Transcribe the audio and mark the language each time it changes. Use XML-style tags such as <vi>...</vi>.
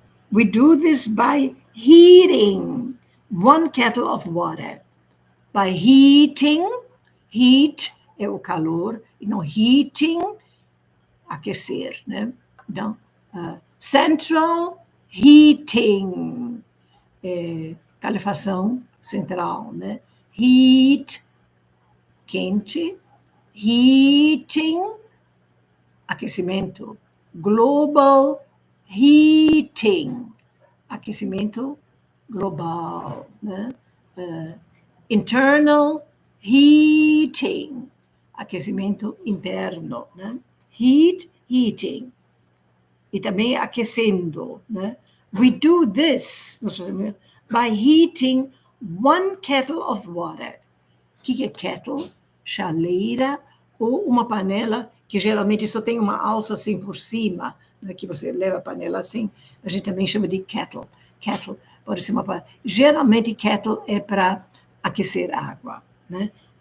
<en>We do this by heating 1 kettle of water.</en> <pt>By heating, heat é o calor, e não heating, aquecer, né? Então, central heating, calefação central, né? Heat, quente, heating, aquecimento, global heating, aquecimento global, né? Internal heating, aquecimento interno, né? Heating, e também aquecendo, né?</pt> <en>We do this by heating 1 kettle of water.</en> <pt>O que é kettle? Chaleira ou uma panela que geralmente só tem uma alça assim por cima, né? Que você leva a panela assim, a gente também chama de kettle. Kettle pode ser uma panela. Geralmente kettle é para aquecer água, né?</pt>